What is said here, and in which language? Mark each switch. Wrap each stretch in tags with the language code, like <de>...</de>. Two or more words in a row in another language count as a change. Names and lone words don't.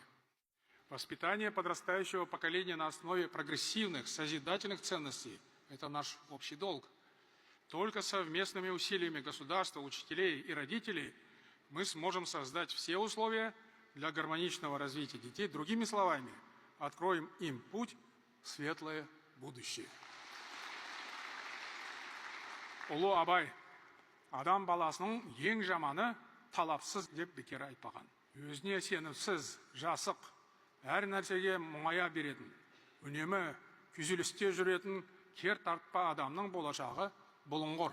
<ru>Воспитание подрастающего поколения на основе прогрессивных, созидательных ценностей – это наш общий долг. Только совместными усилиями государства, учителей и родителей мы сможем создать все условия для гармоничного развития детей. Другими словами, откроем им путь в светлое будущее.</ru> <kk>Ұлы Абай, адам баласының ең жаманы талапсыз деп бекер айтпаған. Өзіне сенімсіз, жасық, әр нәрсеге мұңая беретін, үнемі күйзелісте жүретін кер тартпа адамның болашағы бұлыңғыр.</kk>